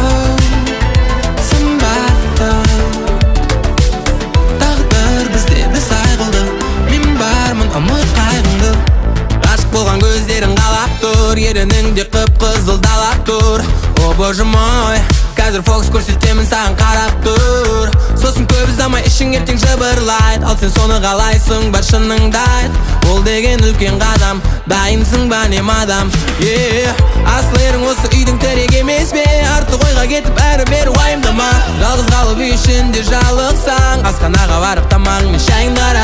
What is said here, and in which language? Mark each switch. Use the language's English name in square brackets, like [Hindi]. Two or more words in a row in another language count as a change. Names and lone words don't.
[Kazakh] Сымбатты тағдыр біздерді сай қылды, мен бармын ұмыт қайғыңды. Ғашық болған көздерің қалап тұр, ерінің қып-қызыл далап тұр. [Russian] О боже мой, [Kazakh] қазір фокус көрсетемін саған қарап тұр. Сосын көп ұзамай ішің ертең жыбырлайды, ал сен соны қалайсың бар шыныңды айт. Ол деген үлкен қадам, дайынсың ба не мадам? Асыл ерің осы үйдің тірек емес пе? Артық ойға кетіп әрі-бері уайымдама. Жалғыз қалып үй ішінде жалықсаң, асханаға барып тамағың мен шайыңды қара.